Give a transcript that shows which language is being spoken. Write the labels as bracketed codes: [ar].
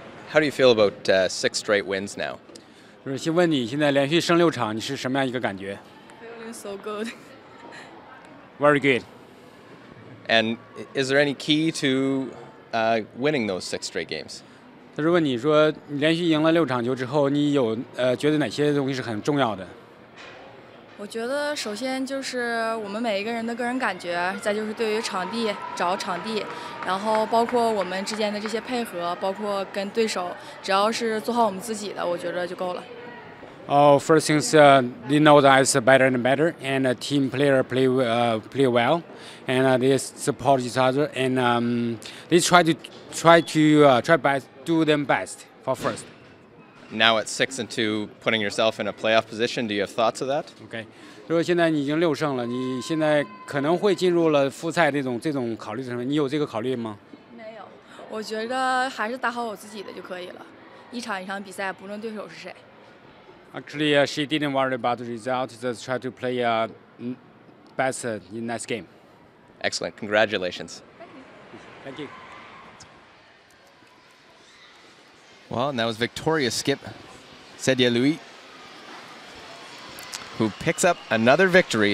[en] How do you feel about 6 straight wins now? [zh] 就是先问你现在连续胜6场，你是什么样一个感觉 [en] Feeling so good. ？Very good. And is there any key to winning those 6 straight games? [zh] 他是问你说，你连续赢了6场球之后，你有觉得哪些东西是很重要的？我觉得首先就是我们每一个人的个人感觉，再就是对于场地找场地，然后包括我们之间的这些配合，包括跟对手，只要是做好我们自己的，我觉得就够了。 Oh, first things they know that it's better and better, and team player play well, and they support each other, and they try best, do them best for first. [en] Now at 6-2, putting yourself in a playoff position, do you have thoughts of that? [zh] OK， 如果现在你已经6胜了，你现在可能会进入了复赛这种考虑的成分，你有这个考虑吗？没有，我觉得还是打好我自己的就可以了。一场一场比赛，不论对手是谁。 [en] Actually, she didn't worry about the result. Just try to play best in next game. Excellent. Congratulations. Thank you. Well, and that was Victoria's skip, Sedia Louis, who picks up another victory.